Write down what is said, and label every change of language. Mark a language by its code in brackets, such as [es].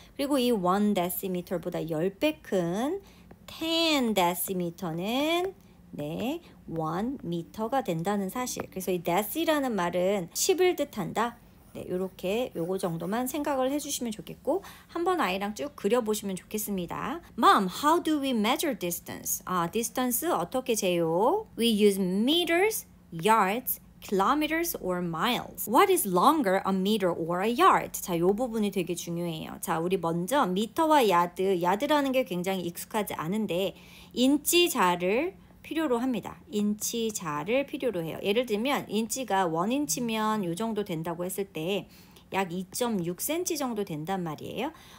[ko] 그리고 이 1데시미터보다 10배 큰 10데시미터는 1m가 된다는 사실. 그래서 이 데시라는 말은 10을 뜻한다. 요렇게 요거 정도만 생각을 해주시면 좋겠고 한번 아이랑 쭉 그려보시면 좋겠습니다. [en] Mom, how do we measure distance? [ko] distance 어떻게 재요? [en] We use meters, yards, kilometers or miles. What is longer, a meter or a yard? [ko] 자, 요 부분이 되게 중요해요. 자, 우리 먼저 미터와 야드라는 게 굉장히 익숙하지 않은데 인치자를 필요로 합니다. 인치자를 필요로 해요. 예를 들면 인치가 1인치면 요 정도 된다고 했을 때 약 2.6cm 정도 된단 말이에요.